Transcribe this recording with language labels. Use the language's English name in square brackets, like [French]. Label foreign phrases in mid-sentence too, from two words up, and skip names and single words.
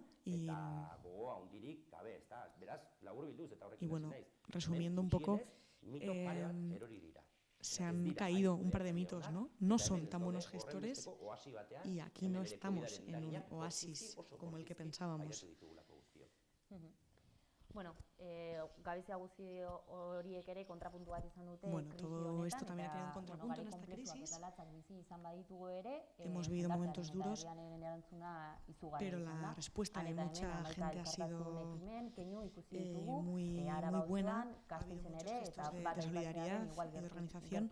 [Spanish] Y bueno, resumiendo un poco, se han caído un par de mitos, ¿no? No son tan buenos gestores y aquí no estamos en un oasis como el que pensábamos. [Basque] Bueno, gabezia guzti horiek ere kontrapuntu bat izan dute. [Spanish] Bueno, todo esto también ha tenido un contrapunto en esta crisis. Hemos vivido momentos duros, pero la respuesta de mucha gente ha sido muy buena. Ha habido muchos gestos de solidaridad y de organización.